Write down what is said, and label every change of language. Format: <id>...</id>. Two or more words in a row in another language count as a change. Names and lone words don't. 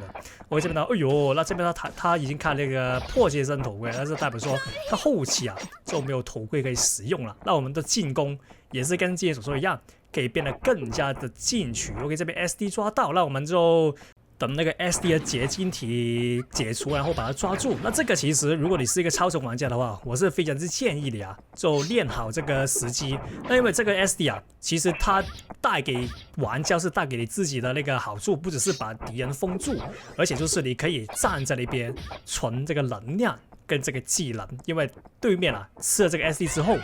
<zh>我這邊那這邊他已經看那個破解身頭盔，但是代表說他後期就沒有頭盔可以使用了。那我們的進攻也是跟之前所說一樣，可以變得更加的進取。OK， 這邊 SD 抓到，那我們就等那個 SD 的結晶體解除，然後把它抓住。那這個其實如果你是一個超重玩家的話，我是非常之建議的呀，就練好這個時機。那因為這個 SD 啊，其實它帶給玩家是帶給你自己的那個好處，不只是把敵人封住，而且就是你可以站在那邊存這個能量跟這個技能，因為對面啊吃了這個 SD 之後。</zh>